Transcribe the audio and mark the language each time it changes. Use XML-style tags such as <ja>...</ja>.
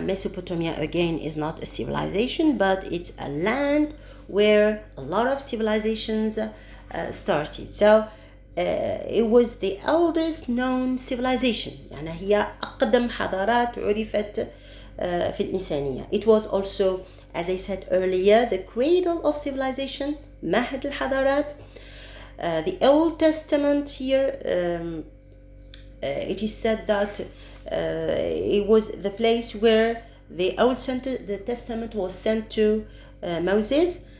<en>Mesopotamia again is not a civilization, but it's a land where a lot of civilizations started. So it was the eldest known civilization.</en> <ar>يعني هي أقدم حضارات عرفت في الإنسانية.</ar> <en>It was also, as I said earlier, the cradle of civilization,</en> <ar>مهد الحضارات.</ar> <en>The Old Testament here, it is said that it was the place where the Testament was sent to Moses.</en>